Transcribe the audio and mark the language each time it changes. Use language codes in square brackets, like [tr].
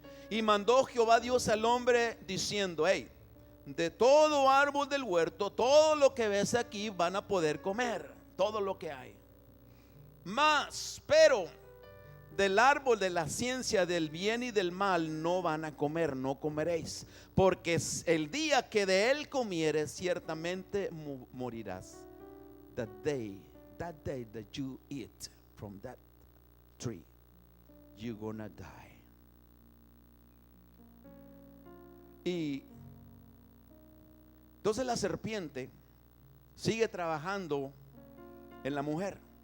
[es] Y mandó Jehová Dios al hombre diciendo: hey, de todo árbol del huerto, todo lo que ves aquí van a poder comer, todo lo que hay. Pero del árbol de la ciencia del bien y del mal no van a comer, no comeréis, porque el día que de él comieres ciertamente morirás. [en] That day that you eat from that tree, you're gonna die. [es] Y entonces la serpiente sigue trabajando en la mujer.